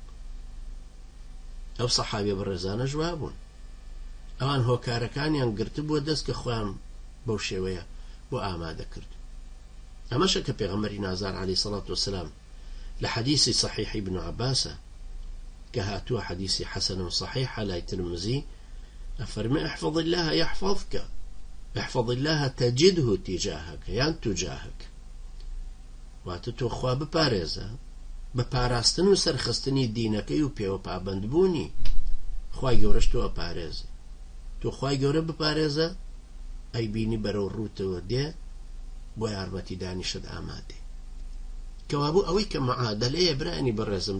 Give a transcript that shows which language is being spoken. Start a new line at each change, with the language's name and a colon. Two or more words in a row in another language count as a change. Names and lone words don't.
Central Kurdish: ئەو سەحابیە بەڕێزانە جواب بوون، ئەوان هۆکارەکانیان گرت بووە دەست کە خۆیان بەو شێوەیە بۆ ئامادە کرد. ئەمەشە کە پێغەمبەری نازار
Arabic: عەلەیهی سەڵات وسەلام
Central Kurdish: لە حەدیثی صحیحی ابن عەباسە کە هاتووە حەدیثی حەسەن و صحیحە لای ترمزی ئەفەرمێ
Arabic: احفظ الله يحفظك احفظ الله تجده تجاهك
Central Kurdish: یان تجاهك، واتە تۆ خوا بپارێزە بە پاراستن و سەرخستنی دینەکەی و پێوە پابەندبوونی خوای گەورەش تۆ ئەپارێزە. تۆ خوای گەورە بپارێزە ئەی بینی بەرەو ڕووتەوە دێ بۆ یارمەتیدانی شت ئامادێ کەوابوو ئەوەی کە معادلەیە برانی بەڕێزم